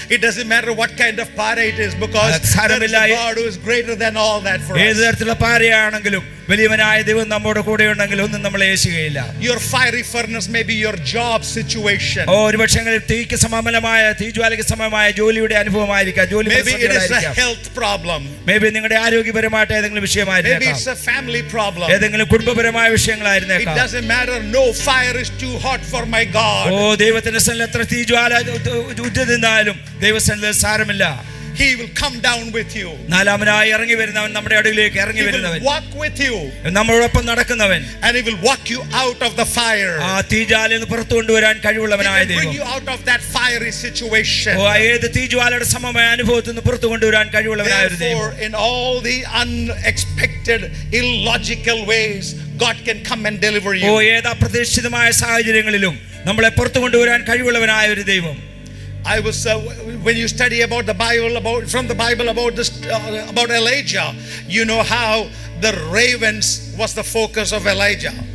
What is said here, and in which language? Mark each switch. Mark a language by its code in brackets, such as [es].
[en] it doesn't matter what kind of para it is, because there is a God who is greater than all that for us. [ml] ഏത് തരത്തിലുള്ള പാറയാണെങ്കിലും വലിയവനായ ദൈവം നമ്മുടെ കൂടെ ഉണ്ടെങ്കിൽ ഒന്നും നമ്മളെ ഏശുകയില്ല. [en] Your fiery furnace may be your job situation. [ml] ഒരുപക്ഷേ തീക്ക് സമാനമായ തീജ്വാലയ്ക്ക് സമമായ ജോലിയുടെ അനുഭവമായിരിക്കാം. [en] Maybe it is a health problem. [ml] Maybe നിങ്ങളുടെ ആരോഗ്യപരമായിട്ട് ഏതെങ്കിലും വിഷയമായിരിക്കാം. [en] Maybe it's a family problem. [ml] ഏതെങ്കിലും കുടുംബപരമായ വിഷയങ്ങളായിരുന്നേക്കാം. [en] It doesn't matter. No fire is too hot for my God. [ml] ദൈവത്തിന്റെ സന്നിധിയിൽ എത്ര തീജ്വാല ഉറ്റതിരുന്നാലും ദൈവസന്നിധിയിൽ സാരമില്ല. [en] He will come down with you. [ml] 4-ാമനായി ഇറങ്ങി വരുന്നവൻ, നമ്മുടെ അടുക്കിലേക്ക് ഇറങ്ങി വരുന്നവൻ, [en] He will walk with you. [ml] നമ്മളോടൊപ്പം നടക്കുന്നവൻ, [en] and He will walk you out of the fire. [ml] ആ തീജ്വാലയിൽ നിന്ന് പുറത്തു കൊണ്ടുവരാൻ കഴിവുള്ളവനായ ദൈവം. [en] He will bring you out of that fiery situation. [ml] ഏത് തീജ്വാലയുടെ സമമായ അനുഭവത്തിൽ നിന്ന് പുറത്തു കൊണ്ടുവരാൻ കഴിവുള്ളവനായ ഒരു ദൈവം. [en] Therefore, in all the unexpected, illogical ways, God can come and deliver you. [ml] ഏത് അപ്രതീക്ഷിതമായ സാഹചര്യങ്ങളിലും നമ്മളെ പുറത്തു കൊണ്ടുവരാൻ കഴിവുള്ളവനായ ഒരു ദൈവം. [en] I was when you study about the Bible, about Elijah, you know how the ravens was the focus of Elijah.